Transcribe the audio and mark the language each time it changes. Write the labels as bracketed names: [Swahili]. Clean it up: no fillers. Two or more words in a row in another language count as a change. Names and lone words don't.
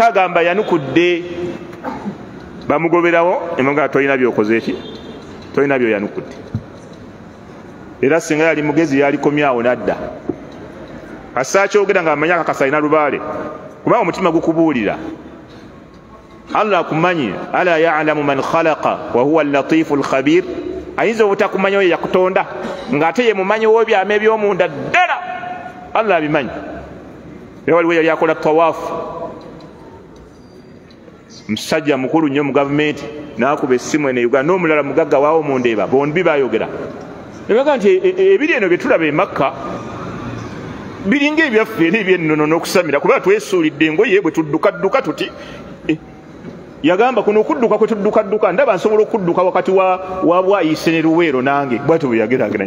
[Ganda] agamba yanukudde bamugoberawo emanga toyina byokoze eki toyina byo yanukudde era singa yali mugezi yalikomyawo nadda asa kyogera nga amanya akakasa alina lubaale kubanga omutima gukubuulira allah akumanyi [Arabic] ألا يعلم من خلق وهو اللطيف الخبير [Ganda] ayinza obutakumanya oyo yakutonda ng'ate ye mumanyi w'ebyama eby'omunda ddala allah abimanyi era waliwo yali akola tawaafu musajja mukulu nnyo mu gavumenti n'akuba essimu eno Uganda n'omulala mugagga waawo mu Ndeeba bombi bayogera nebaga nti ebiri eno bye tulaba e Makka biringa ebyaffe eri ebyennono n'okusamira kubanga twesuulidde engoye bwe tuddukadduka tuti yagamba kuno okudduka kwe tuddukadduka ndaba nsobola okudduka wakati wa Bwayise ne Luweero nange bwatyo bwe yageragera